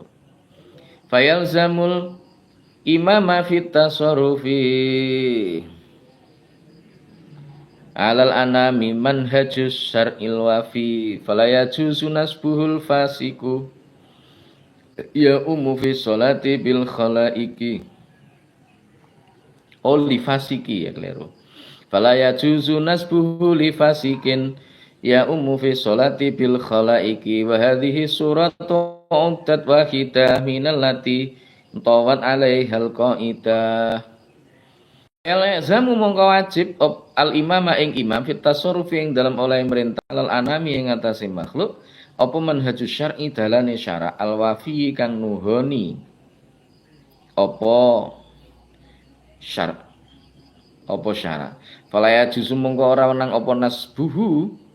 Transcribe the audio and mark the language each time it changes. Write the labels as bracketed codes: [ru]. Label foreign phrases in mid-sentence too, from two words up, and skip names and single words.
[ar] فيلزم الإمام في التصرف على الأنام منهج الشرع الوافي فلا يجوز نصبه الفاسق يؤم في الصلاة بالخلائق لفاسق [jv] ya keliru [ar] فلا يجوز نصبه لفاسق يؤم في الصلاة بالخلائق وهذه صورة عدت واحدة من اللاتي طوت عليها القاعدة. [jv] Zamu mongko wajib [ar] الإمام [jv] ing imam [ar] في التصرف [jv] ing dalam oleh merintah [ar] الأنام [jv] ing atase makhluk apa [ar] منهج الشرع [jv] dalane syara [ar] الوافي [jv] kang nuhoni apa syara apa syara [ar] فلا يجوز [jv] mongko ora wenang apa nasbuhu